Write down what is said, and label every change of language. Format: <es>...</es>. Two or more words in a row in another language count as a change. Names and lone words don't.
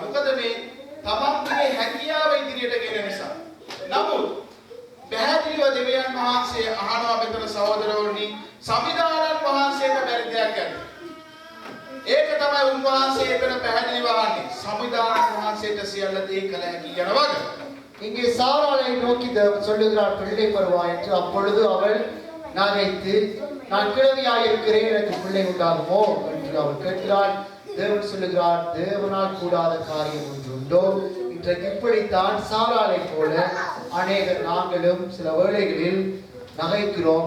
<si>මොකද මේ තමන්ගේ හැකියාව ඉදිරියට ගෙන නිසා. නමුත් පැහැදිලිව දෙවියන් වහන්සේ අහනවා මෙතන සහෝදරවරුනි සමිදානන් වහන්සේට බැරි දෙයක් ගැන. ඒක තමයි උන්වහන්සේ එතන පැහැදිලිව අහන්නේ. සමිදානන් වහන්සේට සියල්ල දේ කළ හැකි යන වග.</si> <ta>இங்கே சாராளை நோக்கி சொல்லுகிறார், பிள்ளை பெறுவா என்று. அப்பொழுது அவள் நகைத்து, நான் கிழவியாயிருக்கிறேன், எனக்கு பிள்ளை உண்டாகுமோ என்று அவள் கேட்கிறாள். தேவன் சொல்லுகிறார், தேவனால் கூடாத காரியம் ஒன்று உண்டோ? இன்றைக்கு இப்படித்தான் சாராளை போல அநேகர் நாங்களும் சில வேளைகளில் நகைக்கிறோம்.</ta>